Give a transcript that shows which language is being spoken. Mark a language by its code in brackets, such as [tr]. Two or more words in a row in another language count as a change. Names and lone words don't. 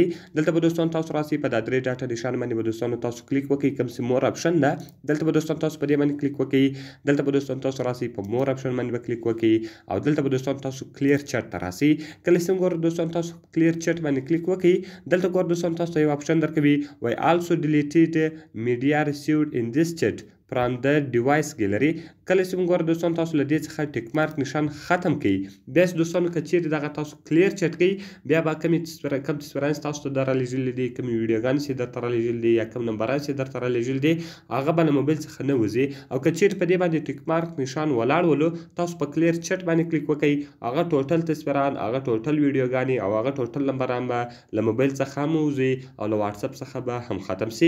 [ps] دلته به دوستانو تاسو راسئ، په دا درې ډاټه نشان باندې به دوستانو تاسو کلیک وکړئ. کوم چې [en] more option [ps] ده، دلته به دوستانو تاسو په دې باندې کلیک وکړئ. دلته به دوستانو تاسو راسئ، په [en] more option [ps] باندې به کلیک وکړئ او دلته به دوستانو تاسو [en] clear chat [ps] ته راسئ. کله چې ګورئ دوستانو تاسو [en] clear chat [ps] باندې کلیک وکړئ، دلته ګورئ دوستانو تاسو ته یو اپشن درکوي وای [en] also deleted media received in this chat from the device gallery. [ps] کله چې موږ ګورو دوستانو تاسو له دې څخه [en] tick mark [ps] نشان ختم کړئ، بیا دوستانو که چیرې دغه تاسو [en] clear chat [ps] کوئ، بیا به کوم تصویران چې تاسو ته در رالیږلي دي، کومې ویډیوګانې چې درته رالیږلي دي، یا کوم نمبران چې درته رالیږلي دي، هغه به له موبایل څخه نه وځي. او که چیرې په دې باندې [en] tick mark [ps] نشان ولاړ ولو، تاسو په [en] clear chat [ps] باندې کلیک وکړئ، هغه ټوټل تصویران، هغه ټوټل ویډیوګانې او هغه ټوټل نمبران به له موبایل څخه هم وځي او له واتساپ څخه به هم ختم سي.